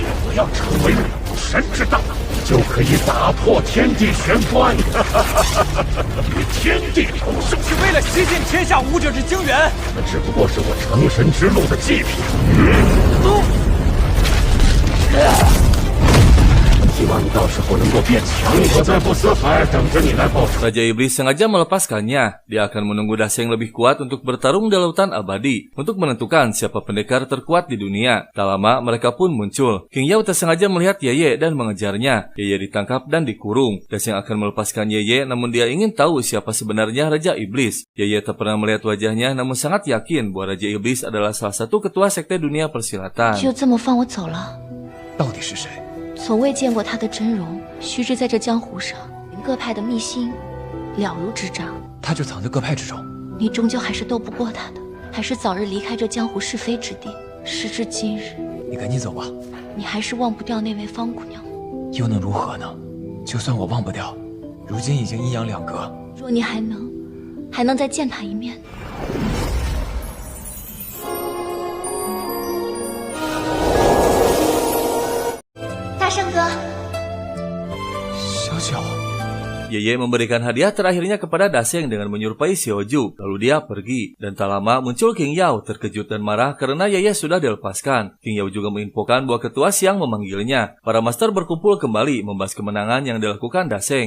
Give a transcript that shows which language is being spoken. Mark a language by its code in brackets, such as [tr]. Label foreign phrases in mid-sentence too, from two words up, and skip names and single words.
[zh] 我要成为武神之道，就可以打破天地玄关，与天地同生。是为了吸尽天下武者之精元，那只不过是我成神之路的祭品。希望你到时候能够变强，我在不死海等着你来报仇。 [id] Raja Iblis sengaja melepaskannya. Dia akan menunggu Daseng lebih kuat untuk bertarung di lautan abadi, untuk menentukan siapa pendekar terkuat di dunia. Tak lama mereka pun muncul. King Yao tersengaja melihat Yeye dan mengejarnya. Yeye ditangkap dan dikurung. Daseng akan melepaskan Yeye, namun dia ingin tahu siapa sebenarnya Raja Iblis. Yeye tak pernah melihat wajahnya, namun sangat yakin bahwa Raja Iblis adalah salah satu ketua sekte dunia persilatan. [zh] 就这么放我走了？到底是谁？从未见过他的真容，须知在这江湖上，各派的秘辛了如指掌。他就藏在各派之中。你终究还是斗不过他的，还是早日离开这江湖是非之地。时至今日，你赶紧走吧。你还是忘不掉那位方姑娘。又能如何呢？就算我忘不掉，如今已经阴阳两隔。若你还能再见他一面。 大圣哥，小九， [id] Yeye memberikan hadiah terakhirnya kepada Daseng dengan menyerupai Xiaoju, lalu dia pergi. Dan tak lama muncul King Yao terkejut dan marah karena Yeye sudah dilepaskan. King Yao juga menginfokan bahwa ketua Siang memanggilnya. Para master berkumpul kembali membahas kemenangan yang dilakukan Daseng.